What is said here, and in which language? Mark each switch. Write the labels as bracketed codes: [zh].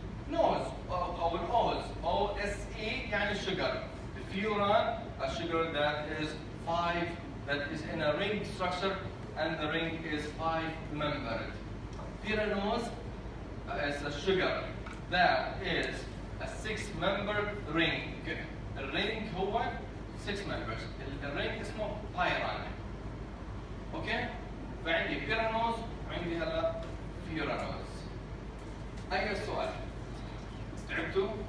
[ar] نوز او الاوز او اس اي يعني sugar. [en] Furan, a sugar that is 5, that is in a ring structure, and the ring is 5 membered. Pyranose is a sugar that is a 6-membered ring. The ring [ar] هو [en] 6 members. The ring [ar] اسمه [en] pyran. Okay? [ar] فعندي pyranose وعندي هلا furanose. أي سؤال؟ تعبتوا؟